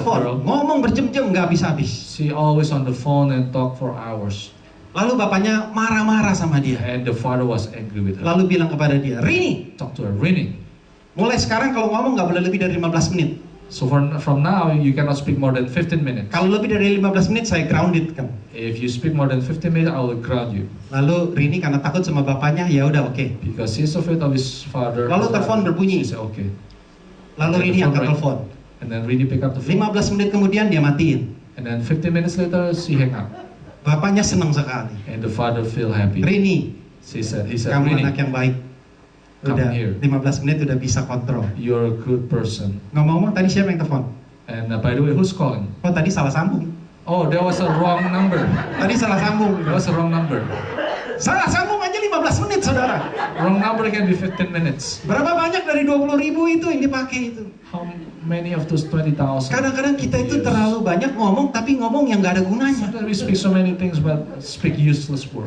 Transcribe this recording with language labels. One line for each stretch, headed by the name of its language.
Indonesian: ditelepon, ngomong berjam-jam nggak habis-habis.
English: She always on the phone and talk for hours.
Indonesian: Lalu bapaknya marah-marah sama dia.
English: And the father was angry with her.
Indonesian: Lalu bilang kepada dia, Rini,
English: Talk to her, Rini.
Indonesian: mulai sekarang kalau ngomong nggak boleh lebih dari 15 menit.
English: So from now, you cannot speak more than 15 minutes.
Indonesian: Kalau lebih dari 15 menit saya grounded kamu.
English: If you speak more than 15 minutes, I will ground you.
Indonesian: Lalu Rini karena takut sama bapaknya, ya udah oke.
English: Because he's afraid of his father.
Indonesian: Lalu telepon berbunyi.
English: She said, okay.
Indonesian: Lalu
English: Take
Indonesian: Rini
English: the phone,
Indonesian: angkat
English: right?
Indonesian: telepon.
English: And then Rini pick up the phone.
Indonesian: 15 menit kemudian dia matiin.
English: And then 15 minutes later, she hang up.
Indonesian: Bapaknya senang sekali.
English: And the father feel happy.
Indonesian: Rini,
English: He said,
Indonesian: kamu anak
English: Rini,
Indonesian: yang baik.
English: Come
Indonesian: Udah
English: here.
Indonesian: 15 menit udah bisa kontrol.
English: you're a good person.
Indonesian: Ngomong-ngomong tadi siapa yang telepon?
English: And by the way, who's calling?
Indonesian: Oh tadi salah sambung.
English: Oh, that was a wrong number.
Indonesian: Tadi salah sambung.
English: That was a wrong number.
Indonesian: Salah sambung aja 15 menit, saudara.
English: Wrong number can be 15 minutes.
Indonesian: Berapa banyak dari 20.000 itu yang dipakai itu?
English: How many of those 20,000?
Indonesian: Kadang-kadang kita itu terlalu banyak ngomong, tapi ngomong yang nggak ada gunanya.
English: Sometimes we speak so many things but speak useless words.